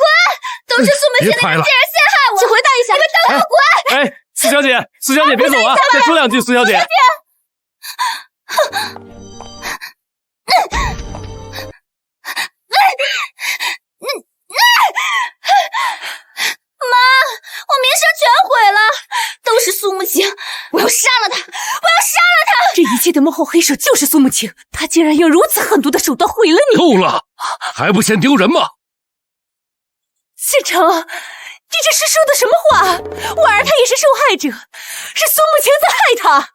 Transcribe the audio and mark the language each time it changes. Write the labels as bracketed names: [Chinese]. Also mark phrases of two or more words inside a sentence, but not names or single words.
[Chinese] 都是蘇慕晴的人竟然陷害我！請回答一下，你們都給我滾！哎，蘇小姐，蘇小姐別走啊，再說兩句，蘇小姐。媽，我名聲全毀了，都是蘇慕晴，我要殺了她，我要殺了她！這一切的幕後黑手就是蘇慕晴，她竟然用如此狠毒的手段毀了你！夠了，還不嫌丟人嗎？謝成，你這是說的什麼話？婉兒她也是受害者，是蘇慕晴在害她。